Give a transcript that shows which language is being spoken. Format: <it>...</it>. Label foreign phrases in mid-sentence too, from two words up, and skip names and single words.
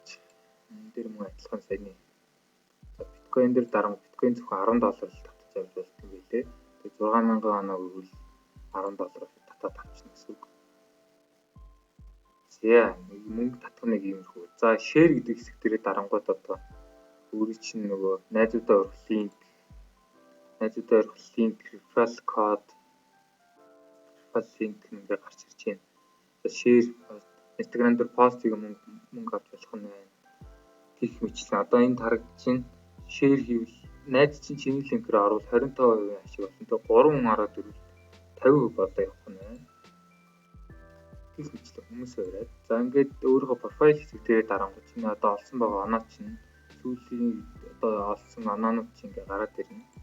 <mn>Энэ дээр мөн адилхан саяны. За биткойн дээр дарамт биткойн зөвхөн $10 л татаж авч болт юм билээ. Тэгээ 6,000 оноо гэвэл $10 татаад авчихна гэсэн үг. За нэг мөнгө татах нэг иймэрхүү. За share гэдэг хэсэг дээрээ дарангууд одоо өөрийн чинь нөгөө найзуудаа өргөх линк,</mn> <en>referral code,</en> <mn>link нэгэ гарч ирж байна. За share Instagram дээр пост хийх мөнгө авч болох нь байна. Гэх мэтлэн одоо энд харагдаж байна. Share хийвэл найз чинь чиний линкээр оруул 25% ашиг болно. Тэгээ 3 хүн ороод ирвэл 50% одоо явах нь байна. Гэх мэтлэн хүмүүс аваад. За ингээд өөрийнхөө профайл хэсэг дээр дарангууд чинь одоо олсон байгаа оноо чинь сүүлийн одоо олсон оноонууд чинь ингээд гараад ирнэ.</mn>